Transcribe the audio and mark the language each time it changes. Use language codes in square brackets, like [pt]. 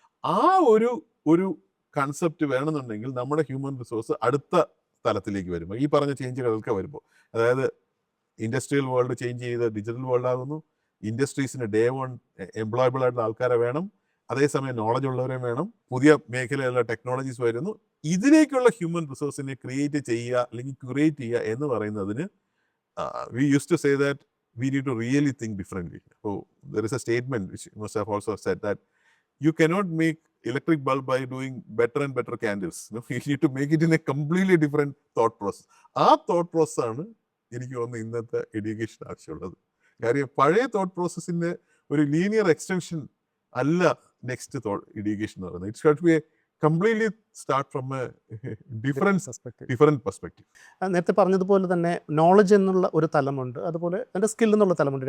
[ml] ആ ഒരു കൺസെപ്റ്റ് വേണമെന്നുണ്ടെങ്കിൽ നമ്മുടെ ഹ്യൂമൻ റിസോഴ്സ് അടുത്ത തലത്തിലേക്ക് വരുമ്പോൾ, ഈ പറഞ്ഞ ചേഞ്ചുകളൊക്കെ വരുമ്പോൾ, അതായത് ഇൻഡസ്ട്രിയൽ വേൾഡ് ചേഞ്ച് ചെയ്ത് ഡിജിറ്റൽ വേൾഡ് ആകുന്നു, ഇൻഡസ്ട്രീസിന് ഡേ വൺ എംപ്ലോയബിൾ ആയിട്ടുള്ള ആൾക്കാരെ വേണം, അതേസമയം നോളജ് ഉള്ളവരെയും വേണം, പുതിയ മേഖലയിലുള്ള ടെക്നോളജീസ് വരുന്നു. ഇതിലേക്കുള്ള ഹ്യൂമൻ റിസോഴ്സിനെ ക്രിയേറ്റ് ചെയ്യുക അല്ലെങ്കിൽ ക്യൂറേറ്റ് ചെയ്യുക എന്ന് പറയുന്നതിന് [en] We use to say that we need to really think differently. അപ്പോൾ there is a statement which must have also said that you cannot make electric bulb by doing better and better candles. No, you need to make it in a completely different thought process. [ml] ആ thought പ്രോസസ്സാണ് എനിക്ക് തോന്നുന്നത് ഇന്നത്തെ education ആവശ്യമുള്ളത്. കാര്യം പഴയ thought പ്രോസസ്സിൻ്റെ ഒരു linear extension അല്ല നെക്സ്റ്റ് എഡ്യൂക്കേഷൻ എന്ന് പറയുന്നത്. [en] It's got to be a completely start from a different perspective. [ml] നേരത്തെ പറഞ്ഞതുപോലെ തന്നെ നോളജ് എന്നുള്ള ഒരു തലമുണ്ട്, അതുപോലെ അതിൻ്റെ സ്കിൽ എന്നുള്ള തലമുണ്ട്.